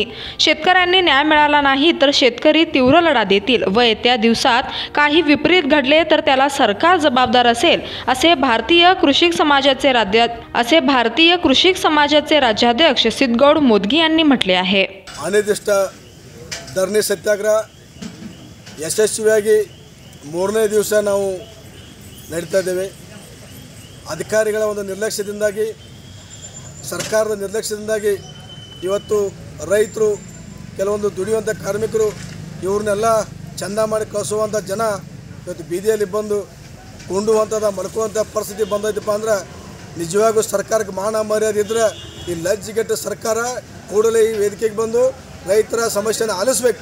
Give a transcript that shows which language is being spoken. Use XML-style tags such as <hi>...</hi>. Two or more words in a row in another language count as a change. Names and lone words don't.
<mr>शेतकऱ्यांनी न्याय मिळाला नाही तर शेतकरी तीव्र लढा देतील व येत्या दिवसात काही विपरीत घडले तर त्याला सरकार जबाबदार असेल, असे भारतीय कृषी समाजाचे राज्याध्यक्ष सिद्धगौड मोदगी यांनी म्हटले आहे।</mr> <kn>अनिर्दिष्ट ಧರಣಿ ಸತ್ಯಾಗ್ರಹ ಯಶಸ್ವಿಯಾಗಿ 3ನೇ ದಿವಸ ನಾವು ನಡೀತಾ ಇದ್ದೇವೆ। ಅಧಿಕಾರಿಗಳ ಒಂದು ನಿರ್ಲಕ್ಷ್ಯದಿಂದಾಗಿ, ಸರ್ಕಾರದ ನಿರ್ಲಕ್ಷ್ಯದಿಂದಾಗಿ ಇವತ್ತು ರೈತರು, ಕೆಲವೊಂದು ದುಡಿಯುವಂಥ ಕಾರ್ಮಿಕರು ಇವ್ರನ್ನೆಲ್ಲ ಚಂದ ಮಾಡಿ ಕಳಿಸುವಂಥ ಜನ ಇವತ್ತು ಬೀದಿಯಲ್ಲಿ ಬಂದು ಕೊಂಡುವಂಥದ್ದು ಮಲ್ಕುವಂಥ ಪರಿಸ್ಥಿತಿ ಬಂದೈತಪ್ಪ ಅಂದ್ರೆ ನಿಜವಾಗೂ ಸರ್ಕಾರಕ್ಕೆ ಮಾನ ಮರ್ಯಾದೆ ಇದ್ದರೆ ಈ ಲಜ್ಜಿಗೆಟ್ಟ ಸರ್ಕಾರ ಕೂಡಲೇ ಈ ವೇದಿಕೆಗೆ ಬಂದು ರೈತರ ಸಮಸ್ಯೆನ ಆಲಿಸಬೇಕು।</kn>